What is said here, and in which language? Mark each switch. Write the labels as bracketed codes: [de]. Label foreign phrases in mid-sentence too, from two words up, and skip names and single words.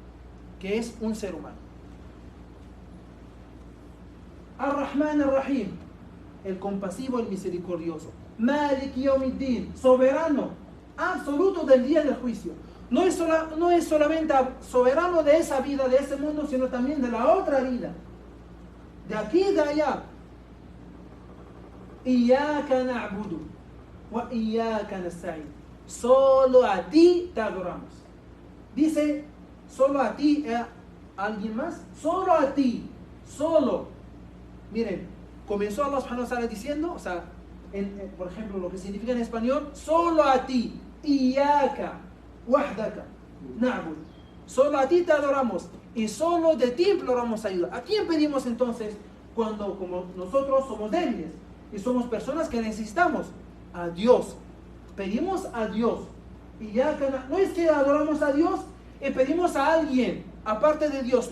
[ar] الرحمن الرحيم, [es] el compasivo, el misericordioso. [ar] مالك يوم الدين, [es] soberano absoluto del día del juicio. No es solamente soberano de esa vida, de ese mundo, sino también de la otra vida. De aquí y de allá. [ar] إياك نعبد وإياك نستعين. [es] Solo a ti te adoramos. Dice, solo a ti, ¿alguien más? Solo a ti, solo. Miren, comenzó [ar] الله سبحانه وتعالى [es] diciendo, o sea, por ejemplo, lo que significa en español, solo a ti, [ar] إياك، وحدك، نعبد. [es] Solo a ti te adoramos y solo de ti imploramos ayuda. ¿A quién pedimos entonces cuando, como nosotros somos débiles y somos personas que necesitamos? A Dios. Pedimos a Dios. Iyaka, no es que adoramos a Dios y pedimos a alguien aparte de Dios.